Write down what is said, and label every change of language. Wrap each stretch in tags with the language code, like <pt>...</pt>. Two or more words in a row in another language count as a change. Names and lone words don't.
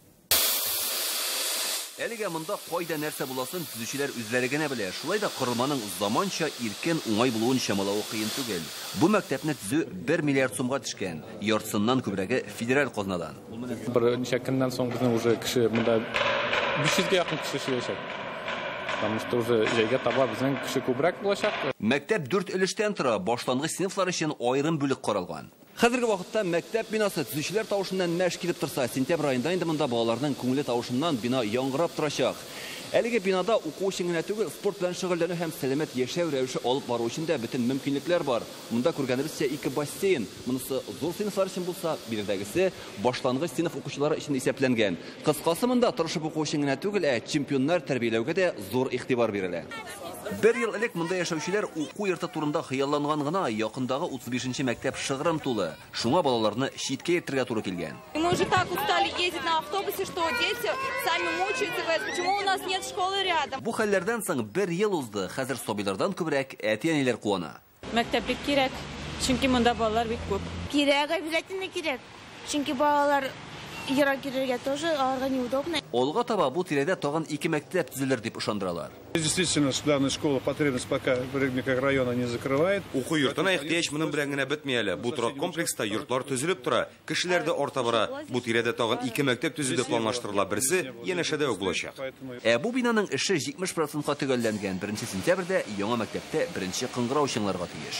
<tt>Әлегә монда кайда нәрсә буласын төзүчеләр үзләре генә белә. Шулай да корылманың заманча иркен уңай булуын чамалау кыен түгел. Бу мәктәпне төзү 1 миллиард сумга төшкән. Яртысыннан күбрәге федераль казнадан. Бер ничә көннән соң безнең уже кеше монда 500-гә якын кеше эшләячәк.</tt> <ru>Потому что уже</ru> <tt>җәйгә таба безнең кеше күбрәк булачак. Мәктәп 4 өлештән тора, башлангыч сыйныфлар өчен аерым бүлек каралган. Хәзерге вакытта мәктәп бинасы төзүчеләр тавышыннан мәш килеп торса, сентябрь аенда инде монда балаларның күңеле тавышыннан бина яңгырап торачак. Әлеге бинада уку өчен генә түгел, спорт белән шөгыльләнү һәм сәламәт яшәү рәвеше алып бару өчен дә бөтен мөмкинлекләр бар. Монда күргәнебезчә 2 бассейн, монысы зур сыйныфлар өчен булса, биредәгесе башлангыч сыйныф укучылары өчен исәпләнгән. Кыскасы монда тырышып уку өчен генә түгел, чемпионнар тәрбияләүгә дә зур игътибар бирелә. 1 ел элек монда яшәүчеләр уку йорты турында хыялланган гына, якындагы 35-нче мәктәп шыгрым тулы. Шуңа балаларны читкә йөртергә туры килгән.</tt> <ru>Мы уже так устали ездить на автобусе, что дети сами мучаются, говорят, почему у нас нет школы рядом.</ru> <tt>Бу хәлләрдән соң 1 ел узды. Хәзер сабыйлардан күбрәк әти-әниләр куана. Мәктәплек кирәк, чөнки монда балалар бик күп. Кирәк, обязательно кирәк. Чөнки балалар ерак кирергә тоже аларга неудобно. Олга таба бу тирәдә тагын 2 мәктәп төзелер дип ышандыралар.</tt> <ru>Действительно, данная школа потребность пока микрорайона не закрывает.</ru> <tt>Уку йортына ихтияҗ моның белән генә бетми әле. Бу торак комплекста йортлар төзелеп тора, кешеләр дә арта бара. Бу тирәдә тагын 2 мәктәп төзү планлаштырыла. Берсе янәшәдә үк булачак. Бу бинаның эше 70%-ка төгәлләнгән. 1 сентябрьдә яңа мәктәптә беренче кыңгырау чыңларга тиеш.</tt>